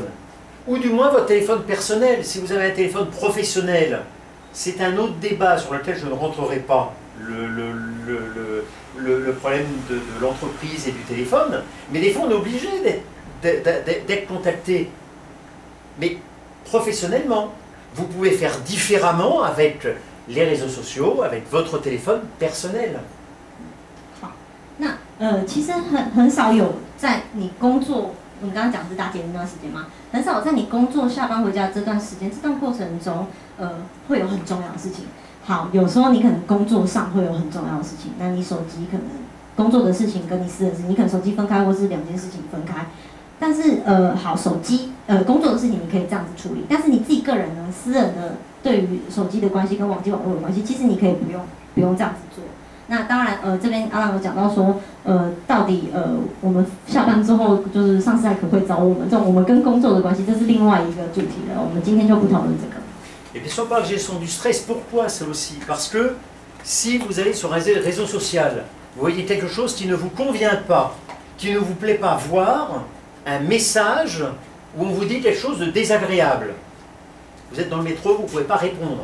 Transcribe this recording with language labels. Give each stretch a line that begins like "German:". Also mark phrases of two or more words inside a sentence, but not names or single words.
French: Ou du moins votre téléphone personnel. Si vous avez un téléphone professionnel, c'est un autre débat sur lequel je ne rentrerai pas. le problème de l'entreprise et du téléphone, mais des fois on est obligé d'être contacté. Mais professionnellement, vous pouvez faire différemment avec les réseaux sociaux, avec votre téléphone personnel.
Chinese: 其实很少有在你工作，你刚刚讲是搭捷运那段时间吗？很少在你工作下班回家这段时间，这段过程中，会有很重要的事情。好，有时候你可能工作上会有很重要的事情，那你手机可能工作的事情跟你私人事情，你可能手机分开，或是两件事情分开。但是好，手机工作的事情你可以这样子处理，但是你自己个人呢，私人的对于手机的关系跟网际网络的关系，其实你可以不用这样子做。那当然，这边阿浪有讲到说，到底我们下班之后，就是上司还可不可以找我们？这种我们跟工作的关系，这是另外一个主题了。我们今天就不讨论这个。
French: Et bien sûr, par la gestion du stress, pourquoi ça aussi? Parce que si vous allez sur un réseau social, vous voyez quelque chose qui ne vous convient pas, qui ne vous plaît pas, voir un message où on vous dit quelque chose de désagréable. Vous êtes dans le métro, vous ne pouvez pas répondre.